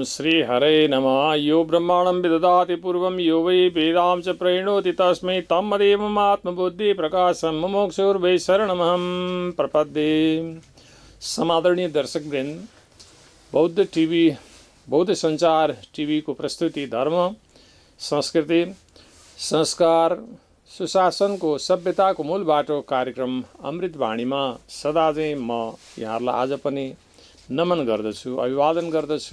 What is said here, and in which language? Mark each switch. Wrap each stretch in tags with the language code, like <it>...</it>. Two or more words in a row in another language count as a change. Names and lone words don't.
<sa>हरे नमः। यो ब्रह्माणं विदधाति पूर्वं यो वै वेदां च प्रणोति तस्मै तमदेवम् आत्मबुद्धि प्रकाशं मुमुक्षुर्वै शरणमहं प्रपद्ये।</sa> <ne>समादरणीय दर्शकवृन्द, बौद्ध टिभी, बौद्ध सञ्चार टिभीको प्रस्तुति धर्म, संस्कृति, संस्कार, सुशासनको सभ्यताको मूल बाटो कार्यक्रम अमृतवाणीमा सदा चाहिँ म यहाँहरूलाई आज पनि नमन गर्दछु, अभिवादन गर्दछु।</ne>